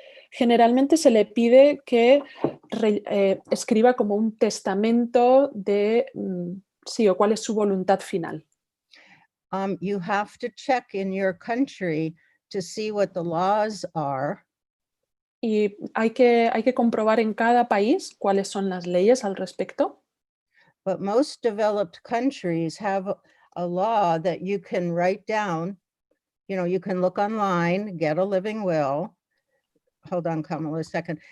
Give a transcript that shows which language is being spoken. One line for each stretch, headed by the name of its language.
Spanish: Generalmente se le pide que escriba como un testamento de sí o cuál es su voluntad final.
English: You have to check in your country to see what the laws are.
Spanish: Y hay que comprobar en cada país cuáles son las leyes al respecto.
English: But most developed countries have a law that you can write down. You know, you can look online, get a living will. Hold on, Kamala, a second.